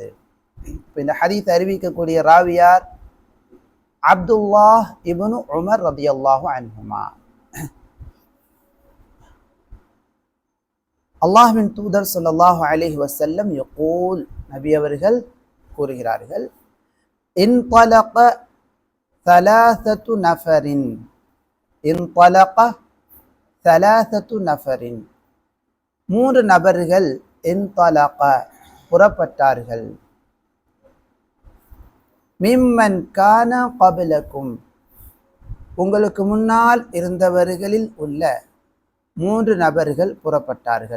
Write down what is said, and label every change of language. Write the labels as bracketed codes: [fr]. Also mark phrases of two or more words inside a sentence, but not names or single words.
[ta] இப்போ இந்த ஹதீஸ் அறிவிக்கக்கூடிய ராவியார் அப்துல்லாஹ் இப்னு உமர் ரலியல்லாஹு அன்ஹுமா. அல்லாஹ்வின் தூதர் [ar] صلى الله عليه وسلم يقول, [ta] நபி அவர்கள் கூறுகிறார்கள், [ar] انطلق ثلاثة نفر. இன்தலக ثلاثة نفر. [ta] மூன்று நபர்கள் இன்தலக புறப்பட்டார்கள். [ar] ممن كان قبلكم, [ta] உங்களுக்கு முன்னால் இருந்தவர்களில் உள்ள மூன்று நபர்கள் புறப்பட்டார்கள்.